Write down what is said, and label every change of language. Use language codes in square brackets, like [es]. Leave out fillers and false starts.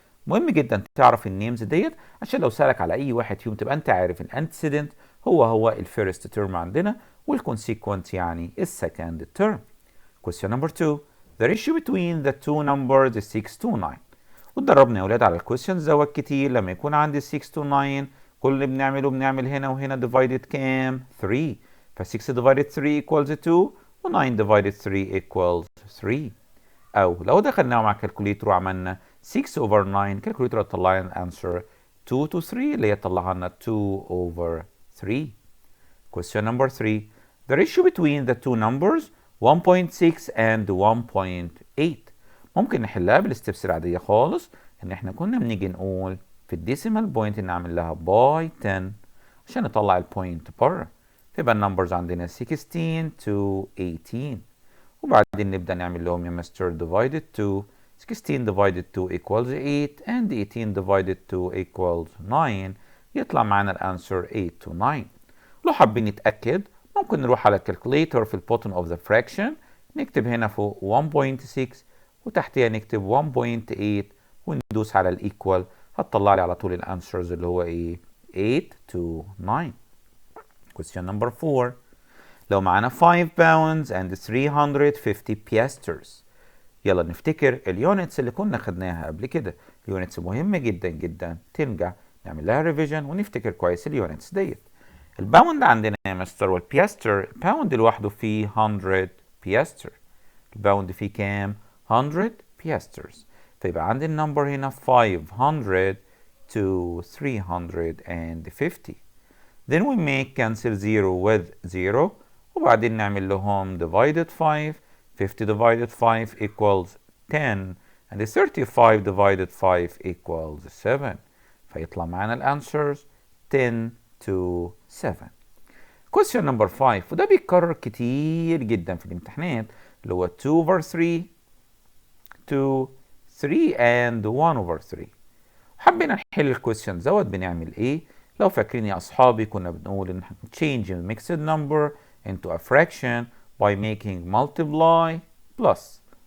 [ar] مهم جدا تعرف النيمز ديت عشان لو سألك على اي واحد فيهم تبقى انت عارف الانتسيدنت هو الفيرست تيرم عندنا، والكونسيكونت يعني السكند تيرم. [en] Question number 2. The ratio between the two numbers is 6 to 9. [ar] واتدربنا يا ولاد على الكويستشنز دوت كتير. لما يكون عندي 6 to 9 كل اللي بنعمل هنا وهنا divided كام؟ 3. [en] ف 6 divided 3 equals 2 و 9 divided 3 equals 3. [ar] أو لو دخلناه مع كالكوليتر وعملنا 6 over 9 كالكوليتر هتطلع لنا الانسر 2 to 3 اللي هي طلعها لنا 2 over 3. [en] Question number 3. The ratio between the two numbers 1.6 and 1.8. [ar] ممكن نحلها بالستبس العادية خالص، ان احنا كنا بنيجي نقول في الديسيمال بوينت نعمل لها باي 10 عشان نطلع البوينت بره، فيبقى النمبرز عندنا 16 to 18، وبعدين نبدأ نعمل لهم يا مستر divided 2. [en] 16 divided 2 equals 8 and 18 divided 2 equals 9. [ar] يطلع معانا الانسر 8 to 9. لو حابين نتأكد ممكن نروح على الكالكوليتر في البوتن اوف ذا فراكشن، نكتب هنا فوق 1.6 وتحتها نكتب 1.8 وندوس على الايكوال، هتطلع لي على طول الانسرز اللي هو ايه 8 to 9. [en] Question number 4. [ar] لو معانا [en] 5 pounds and 350 piasters. [ar] يلا نفتكر اليونتس اللي كنا خدناها قبل كده. اليونتس مهمة جدا جدا ترجع نعمل لها ريفيجن ونفتكر كويس اليونتس ديت. الباوند عندنا يا مستر والبياستر، الباوند لوحده فيه 100 بياستر، الباوند فيه كام 100 بياسترز، فيبقى عندي النمبر هنا 500 to 350. [en] then we make cancel 0 with 0 [ar] وبعدين نعمل لهم [en] divided 5. 50 divided 5 equals 10 and 35 divided 5 equals 7، [ar] فيطلع معانا الانسرز [en] 10 to 7. question number 5 [ar] وده بيتكرر كتير جدا في الامتحانات، اللي هو 2 over 3 2 3 and 1 over 3. حبينا نحل الكويستشن دوت بنعمل ايه؟ لو فاكرين يا اصحابي كنا بنقول ان [en] change a mixed number into a fraction by making multiply plus.